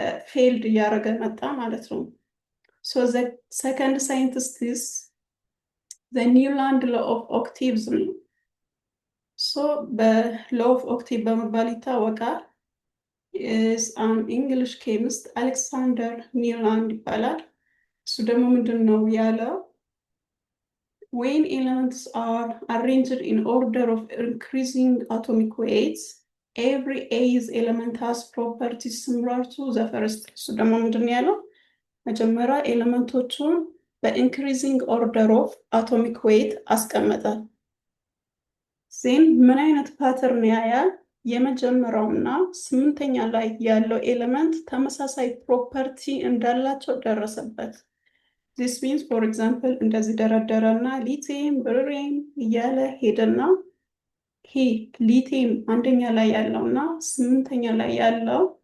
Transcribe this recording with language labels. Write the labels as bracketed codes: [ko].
[am] ፌልድ እያደረገ መጣ ማለት ነው። ሶ ዘ ሰከንድ ሳይንቲስትስ ዘ ኒውላንድ ሎ ኦፍ ኦክቲቭስ ነው። ሶ በሎ ኦፍ ኦክቲቭ በመባል ይታወቃል። [en] is an English chemist [am] አሌክሳንደር ኒውላንድ ይባላል። እሱ ደግሞ ምንድን ነው ያለው? [en] when elements are arranged in order of increasing atomic weights, every A's element has properties similar to the first. [am] እሱ ደግሞ ምንድን ያለው? መጀመሪያ ኤሌመንቶቹን በኢንክሪዚንግ ኦርደር ኦፍ አቶሚክ ዌይት አስቀመጠ። ዜን ምን አይነት ፓተርን ያያል? የመጀመሪያውና ስምንተኛ ላይ ያለው ኤሌመንት ተመሳሳይ ፕሮፐርቲ እንዳላቸው ደረሰበት። [en] this means for example [am] እንደዚህ ደረደረና ሊቲየም ብሪየም እያለ ሄደና ይሄ ሊቲየም አንደኛ ላይ ያለውና ስምንተኛ ላይ ያለው